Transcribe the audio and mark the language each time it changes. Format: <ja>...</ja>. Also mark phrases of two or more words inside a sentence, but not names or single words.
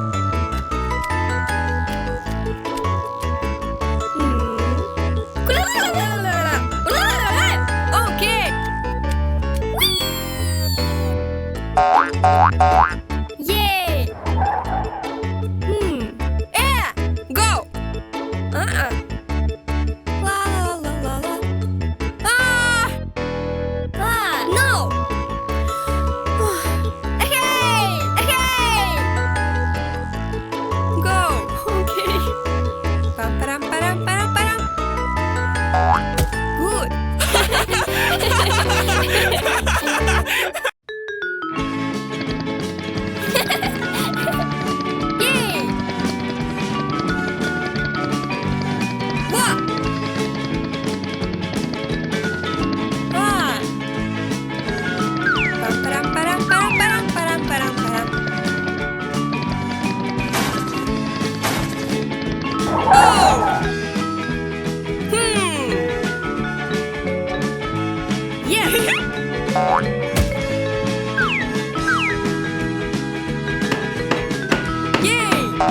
<en>Okay. Yay! Yeah! Go! La la la la la. No! Hey! Hey! Go! Okay. Pam-param-param-param-param. Good. Yay! What? Pam-param-param-param-param-param-param-param. Oh! Yes! Yay!</en>